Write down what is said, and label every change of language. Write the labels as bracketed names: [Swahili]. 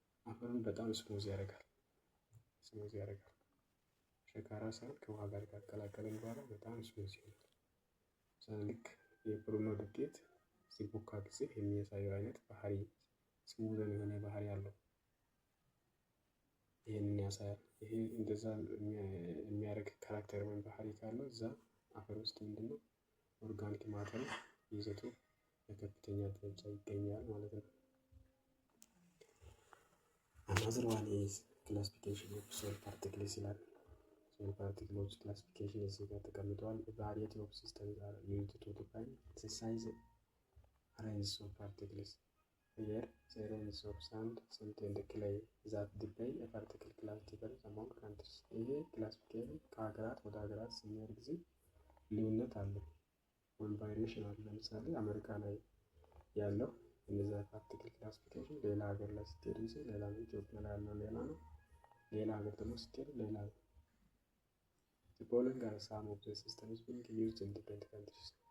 [Amharic] አፈሩን በጣም ስሙዝ ያደርጋል። ሸካራ ሳይሆን ከውሃ ጋር ካቀላቀለን በኋላ በጣም ስሙዝ ይሆናል። ልክ የፍርኖ ዱቄት ሲቦካ ጊዜ የሚያሳየው አይነት ባህሪ ስሙዝን የሆነ ባህሪ አለው። ይህንን ያሳያል። ይሄ እንደዛ የሚያደርግ ካራክተር ወይም ባህሪ ካለው እዛ አፈር ውስጥ ምንድነው ኦርጋኒክ ማተር ይዘቱ በከፍተኛ ደረጃ ይገኛል ማለት ነው። [English] Another one is classification of soil particles [Amharic] ይላል። [English] soil particles classification [Amharic] እዚህ ጋር ተቀምጧል። [English] variety of systems are used to define the size range of particles. Here the range of sand, silt and clay that define a particle class differs among countries. [Amharic] ይሄ ክላሲፊኬሽን ከሀገራት ወደ ሀገራት ስንሄድ ጊዜ ልዩነት አለው ወይም ቫሪዬሽን አለ። ለምሳሌ አሜሪካ ላይ ያለው እነዛ ፓርቲክል ክላሲፊኬሽን ሌላ ሀገር ላይ ስትሄድ ጊዜ ሌላ ነው። ኢትዮጵያ ላይ ያለው ሌላ ነው። ሌላ ሀገር ደግሞ ስትሄድ ሌላ ነው። [English] The following are some of the systems being used in different countries.